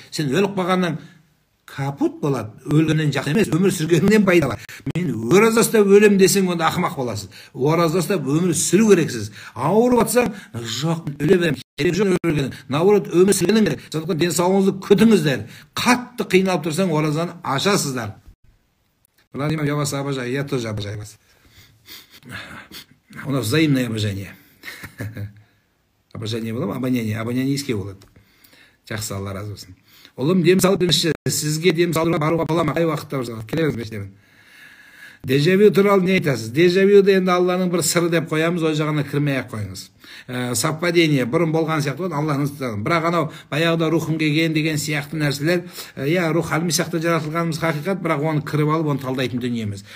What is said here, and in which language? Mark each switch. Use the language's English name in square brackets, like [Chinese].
[Kazakh] Сен өліп қалғаннан капут болады. Өлгеннен жақсы емес, өмір сүргеннен пайда бар. Мен ораза ұстап өлем десең, онда ақымақ боласыз. Ораза ұстап өмір сүру керексіз. Ауырып атсаң, жоқ, өле берем. Керек жоқ өлгеннен. Наоборот, өмір сүргеннен керек. Сондықтан денсаулығыңызды күтіңіздер. Қатты қиналып тұрсаң, оразаны ашасыздар. [Russian] Владимир, я вас обожаю, я тоже обожаю вас. У нас взаимное обожание. Обожание было, обоняние [Kazakh] иске болады. Жақсы, Алла разы болсын. Ұлым, дем салып беріңізші, сізге дем салуға баруға бола ма? Қай уақытта барсаңыз, келеміз мешітемін. Дежавю туралы не айтасыз? Дежавюді енді Алланың бір сыры деп қоямыз, о жағына кірмей-ақ қойыңыз. Совпадение, бұрын болған сияқты Алланың сыры. Бірақ анау баяғыда рухым келген деген сияқты нәрселер, рух әлми сияқты жаратылғанымыз хақиқат, бірақ оны кіріп алып, оны талдайтын дүниеміз.